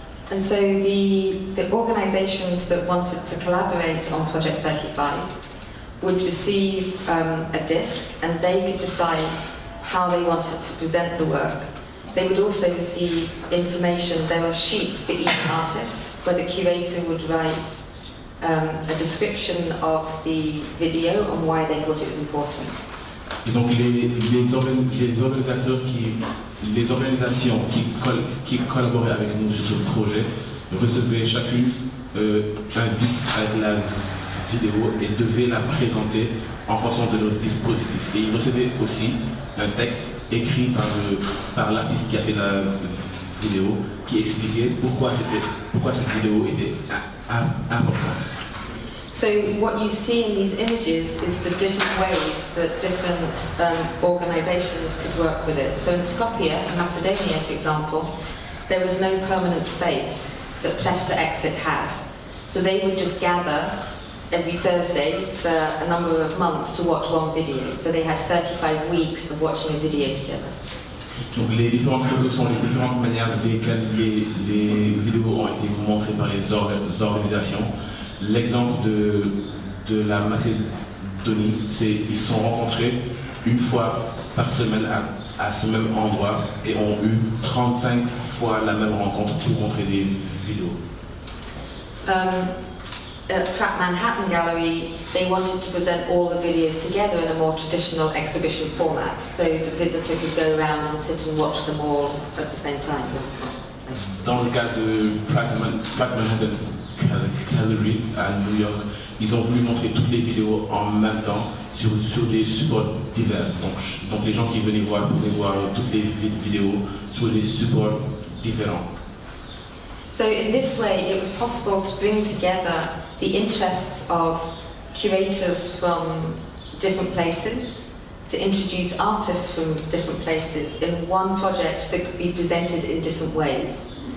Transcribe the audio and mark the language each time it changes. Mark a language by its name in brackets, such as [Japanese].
[English] And so the organisations that wanted to collaborate on Project 35 would receive a disc and they could decide how they wanted to present the work. They would also receive information. There were sheets for each artist where the curator would write a description of the video and why they thought it was important. [French] Et donc les organisations qui collaboraient avec nous sur ce projet recevaient chacune un disque avec la vidéo et devaient la présenter en fonction de leur dispositif. Et ils recevaient aussi un texte écrit par l'artiste qui a fait la vidéo qui expliquait pourquoi cette vidéo était importante. [English] So what you see in these images is the different ways that different organisations could work with it. So in Skopje, in Macedonia, for example, there was no permanent space that Plesta Exit had. So they would just gather every Thursday for a number of months to watch one video. So they had 35 weeks of watching a video together. [French] Donc les différentes photos sont les différentes manières lesquelles les vidéos ont été montrées par les organisations. L'exemple de la Macédonie, c'est ils se sont rencontrés une fois par semaine à ce même endroit et ont eu 35 fois la même rencontre pour montrer des vidéos. [English] At Track Manhattan Gallery, they wanted to present all the videos together in a more traditional exhibition format, so the visitor could go around and sit and watch them all at the same time. [French] Dans le cas de Track Manhattan Gallery à New York, ils ont voulu montrer toutes les vidéos en même temps sur des supports divers. Donc les gens qui venaient voir pouvaient voir toutes les vidéos sur des supports différents. [English] So in this way, it was possible to bring together the interests of curators from different places, to introduce artists from different places in one project that could be presented in different ways.